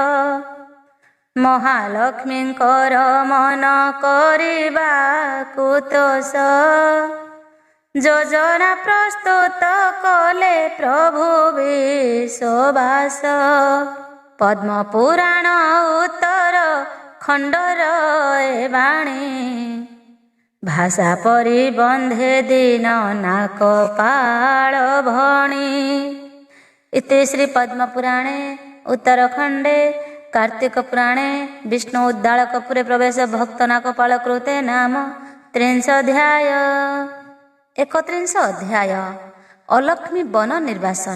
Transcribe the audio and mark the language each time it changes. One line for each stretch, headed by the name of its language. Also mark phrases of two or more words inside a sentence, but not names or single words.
Odia: ମହାଲକ୍ଷ୍ମୀଙ୍କର ମନ କରିବାକୁ ତୋଷ, ଯୋଜନା ପ୍ରସ୍ତୁତ କଲେ ପ୍ରଭୁ ବିଶ୍ୱବାସ। ପଦ୍ମ ପୁରାଣ ଉତ୍ତର ଖଣ୍ଡର ଏ ବାଣୀ, ଭାଷା ପରି ବନ୍ଧେ ଦିନ ନାକ ପାଳ ଭଣି।
Sanskrit: इति श्री पद्मपुराणे उत्तरखंडे कार्तिक पुराणे विष्णु उद्दालकपुरे प्रवेश भक्तनाकपाल कृते नाम 30 अध्याय। 31 अध्याय अलक्ष्मी वन निर्वासन।